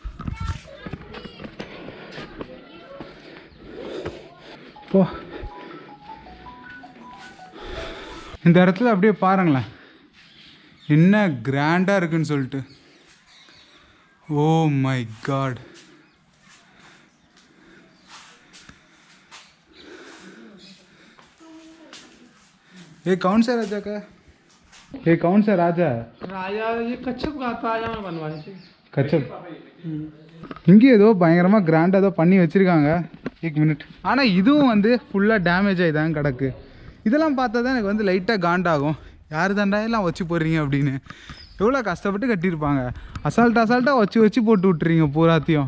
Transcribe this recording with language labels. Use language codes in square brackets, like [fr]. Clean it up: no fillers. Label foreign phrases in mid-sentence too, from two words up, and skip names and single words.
[ta] இப்போ இந்த இடத்துல அப்படியே பாருங்களேன் என்ன கிராண்டாக இருக்குன்னு சொல்லிட்டு. [en] Oh my God, [hi] ये कौन सा राजा का? ये कौन सा राजा है? राजा ये कच्छप राजा में बनवाए थे. [ta] कच्छप இங்கே ஏதோ பயங்கரமாக கிராண்டாக ஏதோ பண்ணி வச்சுருக்காங்க. 1 மினிட். ஆனால் இதுவும் வந்து ஃபுல்லாக டேமேஜ் ஆகி தான் கிடக்கு. இதெல்லாம் பார்த்தா தான் எனக்கு வந்து லைட்டாக காண்டாகும். யார் தாண்டா எல்லாம் வச்சு போடுறீங்க அப்படின்னு. எவ்வளோ கஷ்டப்பட்டு கட்டியிருப்பாங்க. அசால்ட்டாக வச்சு போட்டு விட்டுறீங்க பூராத்தையும்.